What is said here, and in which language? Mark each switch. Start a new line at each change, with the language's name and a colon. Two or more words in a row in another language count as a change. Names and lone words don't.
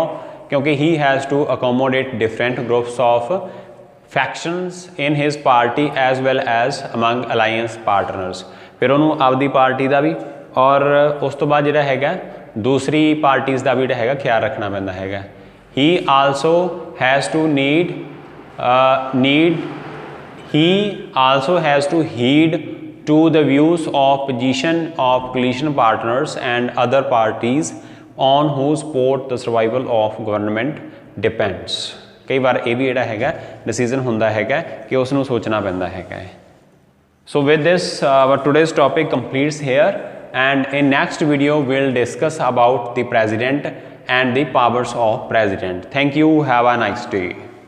English: ਕਿਉਂਕਿ he has to accommodate different groups of factions in his party as well as among alliance partners।
Punjabi: ਫਿਰ ਉਹਨੂੰ ਆਪਦੀ ਪਾਰਟੀ ਦਾ ਵੀ ਔਰ ਉਸ ਤੋਂ ਬਾਅਦ ਜਿਹੜਾ ਹੈਗਾ ਦੂਸਰੀ ਪਾਰਟੀਜ਼ ਦਾ ਵੀ ਜਿਹੜਾ ਹੈਗਾ ਖਿਆਲ ਰੱਖਣਾ ਪੈਂਦਾ ਹੈਗਾ।
English: he also has to he also has to heed to the views of position of coalition partners and other parties on whose support the survival of government depends।
Punjabi: ਕਈ ਬਾਰ ਯੇ ਭੀ ਜਿਹੜਾ ਹੈਗਾ ਡਿਸੀਜ਼ਨ ਹੁੰਦਾ ਹੈਗਾ ਕਿ ਉਸਨੂੰ ਸੋਚਣਾ ਪੈਂਦਾ ਹੈਗਾ।
English: So with this our today's topic completes here, and in next video we'll discuss about the president and the powers of president. Thank you, have a nice day.